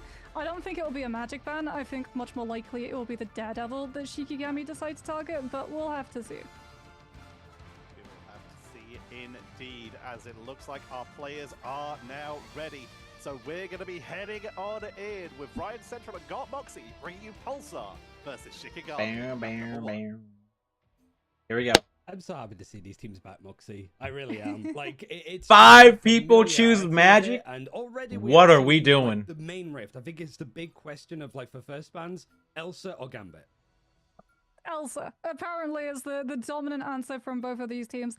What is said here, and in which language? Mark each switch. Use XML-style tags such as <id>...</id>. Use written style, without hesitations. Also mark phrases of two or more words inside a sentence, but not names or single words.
<en>I don't think it will be a magic ban. I think much more likely it will be the Daredevil that Shikigami decides to target, but we'll have to see. Indeed, as it looks like our players are now ready. So we're going to be heading on in with Ryan Central and Got Moxie bringing you Pulsar versus Shikigami. Bam, bam, bam. Here we go. I'm so happy to see these teams back, Moxie. I really am. Like, it's 5 people choose familiarity Magic? there, and already What are we seeing, doing? Like, the main rift. I think it's the big question of like for first bans, Elsa or Gambit. Elsa apparently is the dominant answer from both of these teams.</en>